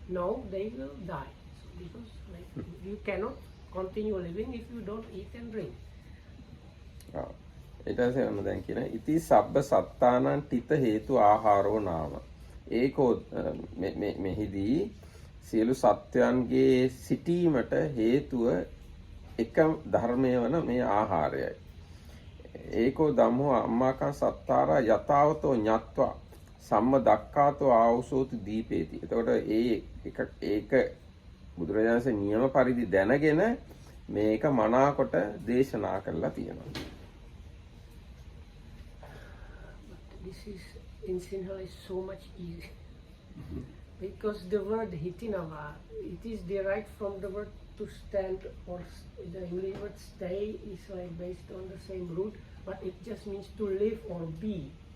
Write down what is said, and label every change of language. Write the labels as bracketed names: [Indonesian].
[English] No, they will die. Because you cannot continue living if you don't eat and drink. [Sinhala] ඊට පස්සේ ඔන්න දැන් කියන [Pali] ඉති සබ්බ සත්තානං තිත හේතු ආහාරෝ නාම. [Sinhala] ඒකෝ මෙහිදී සියලු සත්වයන්ගේ සිටීමට හේතුව එක ධර්මය වන මේ ආහාරයයි. [Pali] ඒකෝ ධම්මෝ අම්මාකං සත්තාරා යතාවතෝ ඤත්වා සම්ම දක්ඛාතෝ ආවසෝති දීපේති. [Sinhala] එතකොට ඒක බුදුරජාණන්සේ නියම පරිදි දැනගෙන මේක මනාකොට දේශනා කරලා තියෙනවා. [English] This is in Sinhala is so much easy because the word hitinava, it is derived from the word to stand, or the English word stay is like based on the same root, but it just means to live or be.